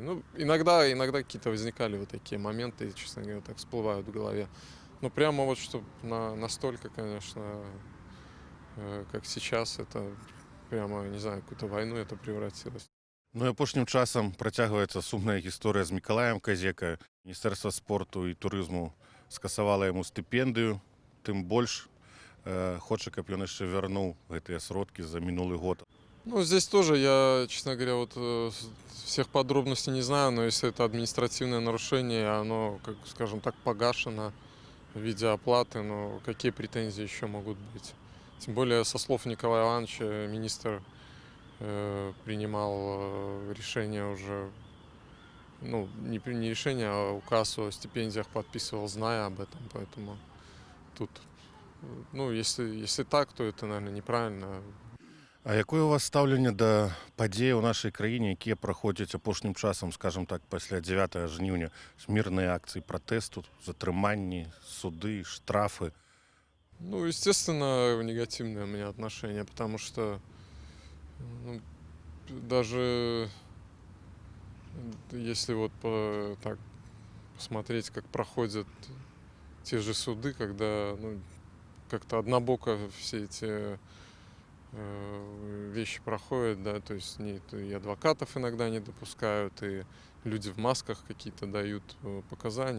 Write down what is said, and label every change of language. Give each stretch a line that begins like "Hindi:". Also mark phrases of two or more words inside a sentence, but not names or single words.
Russian: Ну, иногда какие-то возникали вот такие моменты, честно говоря, так всплывают в голове. Но прямо вот, чтобы настолько, конечно, как сейчас, это прямо, не знаю, какую-то войну это превратилось.
Belarusian: Ну і апошнім часам працягваецца сумная гісторыя з Мікалаем Казека. Міністэрства спорту і турызму скасавала яму стыпендыю, тым больш хоча, каб ён яшчэ вярнуў гэтыя сродкі за мінулы год.
Russian: Ну, здесь тоже я, честно говоря, вот всех подробностей не знаю, но если это административное нарушение, оно, как скажем так, погашено в виде оплаты, но какие претензии еще могут быть? Тем более, со слов Николая Ивановича, министр принимал решение уже, ну, не решение, а указ о стипендиях подписывал, зная об этом, поэтому тут, ну, если так, то это, наверное, неправильно.
Belarusian: А якое у вас стаўленне да падзей у нашай краіне, якія праходзяць апошнім часам,
Russian: скажем так,
Belarusian: пасля 9 жніўня, мірныя акцыі пратэсту, затрыманні, суды, штрафы?
Russian: Ну, естественно, негативное у меня отношение, потому что ну, даже если вот так посмотреть, как проходят те же суды, когда ну, как-то однобоко все эти вещи проходят, да, то есть и адвокатов иногда не допускают, и люди в масках какие-то дают показания.